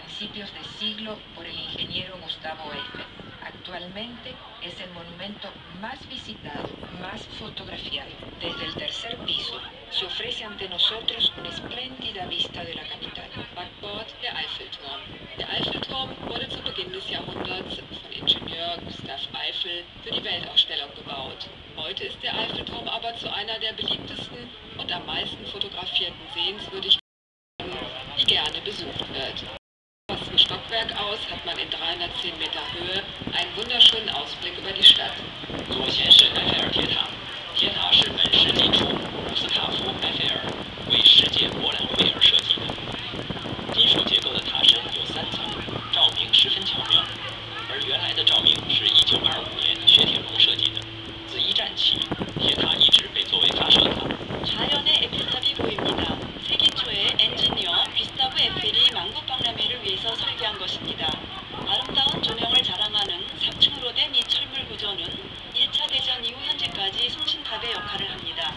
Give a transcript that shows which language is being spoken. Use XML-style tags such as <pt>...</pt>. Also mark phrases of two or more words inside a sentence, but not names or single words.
<es>principios de siglo por el ingeniero Gustavo Eiffel. Actualmente es el monumento más visitado, más fotografiado. Desde el tercer piso se ofrece ante nosotros una espléndida vista de la capital.</es> <de>Backbord der Eiffelturm. Der Eiffelturm wurde zu Beginn des Jahrhunderts von Ingenieur Gustav Eiffel für die Weltausstellung gebaut. Heute ist der Eiffelturm aber zu einer der beliebtesten und am meisten fotografierten Sehenswürdigkeiten, die gerne besucht wird. Vom ersten Stockwerk aus hat man in 310 Meter Höhe einen wunderschönen Ausblick über die Stadt.</de> <zh>左前是埃菲尔铁塔，铁塔是本世纪初古斯塔夫·埃菲尔为世界博览会而设计的。金属结构的塔身有3层，照明十分巧妙。而原来的照明是1925年雪铁龙设计的。自一战起，铁塔一直被作为发射塔。</zh> <ko>좌연의 에펠탑이 보입니다. 세기 초에 엔지니어 귀스타브 에펠이 만국박람회를 위해서 설계한 것입니다. 아름다운 조명을 자랑하는 3층으로 된 이 철물 구조는 1차 대전 이후 현재까지 송신탑의 역할을 합니다.</ko>